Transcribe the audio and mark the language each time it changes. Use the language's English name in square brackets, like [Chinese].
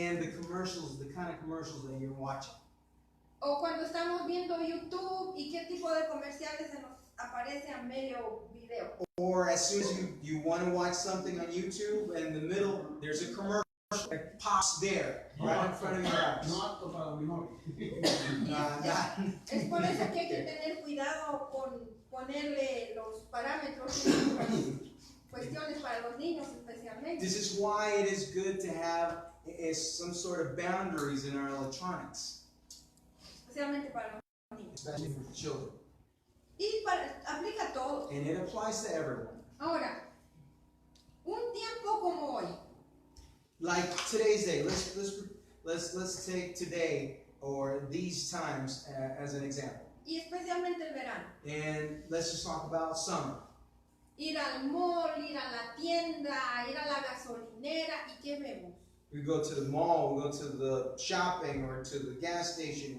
[English] And the commercials, the kind of commercials that you're watching. [Spanish] O cuando estamos viendo YouTube y qué tipo de comerciales se nos aparece a medio video. [English] Or as soon as you want to watch something on YouTube, and in the middle, there's a commercial that pops there, right in front of your eyes. [Spanish] Es por eso que hay que tener cuidado con ponerle los parámetros y las cuestiones para los niños especialmente. [English] This is why it is good to have some sort of boundaries in our electronics, [Spanish] Especialmente para los niños. [English] especially for the children. [Spanish] Y aplica a todos. [English] And it applies to everyone. [Spanish] Ahora, un tiempo como hoy, [English] Like today's day, let's take today or these times as an example. [Spanish] y especialmente el verano. [English] And let's just talk about summer. [Spanish] Ir al mall, ir a la tienda, ir a la gasolinera, ¿y qué vemos? [English] We go to the mall, we go to the shopping or to the gas station.